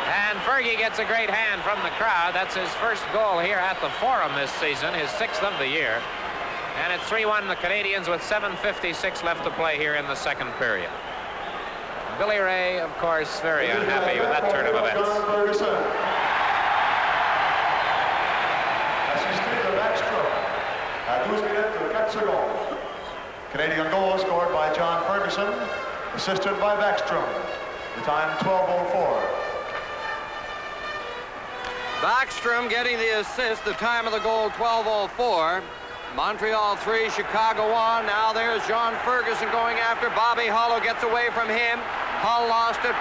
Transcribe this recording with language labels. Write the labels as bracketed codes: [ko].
[en] And Fergie gets a great hand from the crowd. That's his first goal here at the Forum this season, his 6th of the year. And it's 3-1 the Canadiens with 7:56 left to play here in the second period. Billy Ray, of course, very unhappy with that turn of events. [fr] Assisté de Backstrom à 12 minutes et 4 secondes. [en] Canadian goal scored by John Ferguson, assisted by Backstrom. The time 12:04. Backstrom getting the assist. The time of the goal 12:04. Montreal 3, Chicago 1. Now there's John Ferguson going after Bobby Hull, who gets away from him. Hull lost it.